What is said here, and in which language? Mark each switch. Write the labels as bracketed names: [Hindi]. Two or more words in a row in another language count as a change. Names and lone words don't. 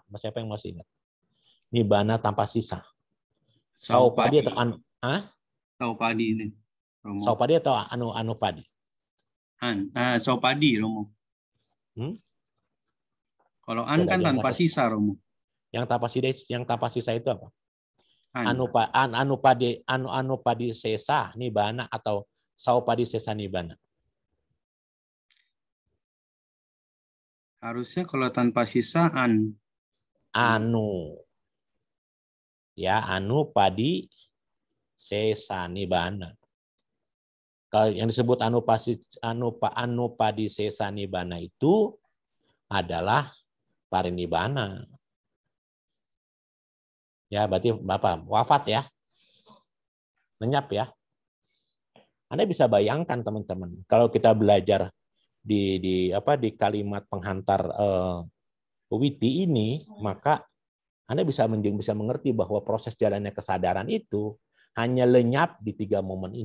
[Indonesian] Siapa yang masih ingat? Nibbana tanpa sisa. Saupadi atau Saupadi ini. Romo. Saupadi atau anupadi? Saupadi, Romo. Kalau kan tanpa sisa, Romo. Yang tanpa sisa itu apa? [Pali] Anupadi sesa nibbana atau saupadi sesa nibbana? [Indonesian] Harusnya kalau tanpa sisa anu. Ya, [Pali] anupadi sesa nibbana. [Indonesian] Kalau yang disebut [Pali] anupadisesa nibbana [Indonesian] itu adalah parinibbana. Ya, berarti Bapak wafat ya. Lenyap ya. Anda bisa bayangkan teman-teman, kalau kita belajar di kalimat penghantar witi ini, maka Anda bisa mengerti bahwa proses jalannya kesadaran itu hanya lenyap di 3 momen ini.